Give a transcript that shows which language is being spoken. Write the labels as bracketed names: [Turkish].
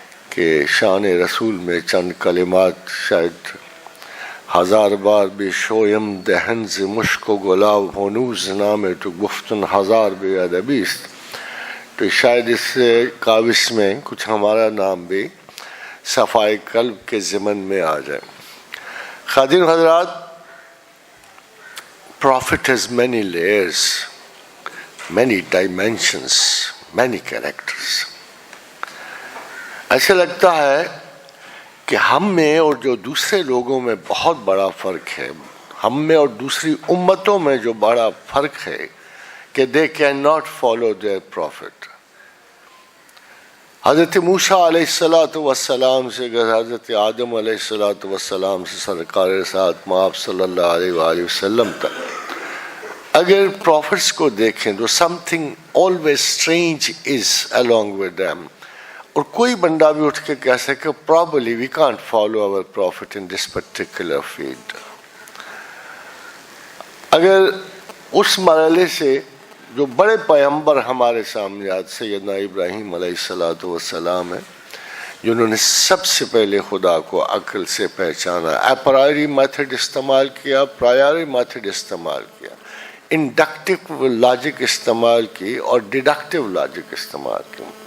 [Urdu] کہ شان رسول میں چند کلمات شاید ہزار بار بھی [Persian] شویم دہن ز مشک و گلاب ہنوز نام تو گفتن ہزار بے ادبی است، [Urdu] تو شاید اس کاوش میں کچھ ہمارا نام بھی صفائی قلب کے ضمن میں آ جائے. خواتین حضرات، [English] Prophet has many layers, many dimensions, many characters. [Urdu] ایسا لگتا ہے کہ ہم میں اور جو دوسرے لوگوں میں بہت بڑا فرق ہے، ہم میں اور دوسری امتوں میں جو بڑا فرق ہے کہ [English] they cannot follow their prophet. [Urdu] حضرت موسیٰ علیہ السلام سے حضرت آدم علیہ السلام سے سرکار رسالت مآب صلی اللہ علیہ وآلہ وسلم تک اگر پروفٹس کو دیکھیں تو [English] something always strange is along with them. [Urdu] اور کوئی بندہ بھی اٹھ کے کہہ سکے [English] probably we can't follow our prophet in this particular field. [Urdu] اگر اس مرحلے سے جو بڑے پیغمبر ہمارے سامنے آج سیدنا ابراہیم علیہ السلام ہیں، جنہوں نے سب سے پہلے خدا کو عقل سے پہچانا، اپرائری میتھڈ استعمال کیا، پرائری میتھڈ استعمال کیا، انڈکٹیو لاجک استعمال کی اور ڈیڈکٹیو لاجک استعمال کی.